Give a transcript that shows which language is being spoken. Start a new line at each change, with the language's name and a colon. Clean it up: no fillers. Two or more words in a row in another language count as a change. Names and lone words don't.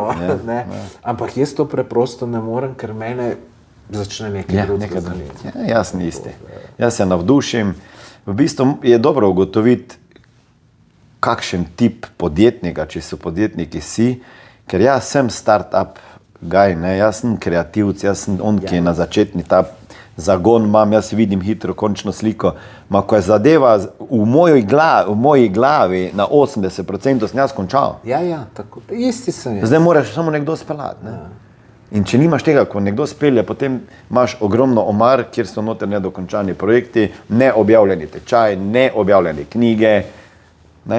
Slovenian: Ampak jaz to preprosto ne morem, ker mene začne nekaj drugega zanimati. Jaz ni isti. Jaz se navdušim. V bistvu je dobro ugotoviti, kakšen tip podjetnika, če so podjetniki si, ker jaz sem
English: start-up guy,
Slovenian: ne, jaz sem kreativc, jaz sem on, ki je na začetni ta zagon imam, jaz vidim hitro končno sliko, ko je zadeva v moji glavi na 80% sem jaz končal. Ja, tako, isti sem jaz. Zdaj moraš samo nekdo speljati, ne. In če nimaš tega, ko nekdo spelje, potem imaš ogromno omar, kjer so noter nedokončani projekti, neobjavljeni tečaj, neobjavljene knjige, ne.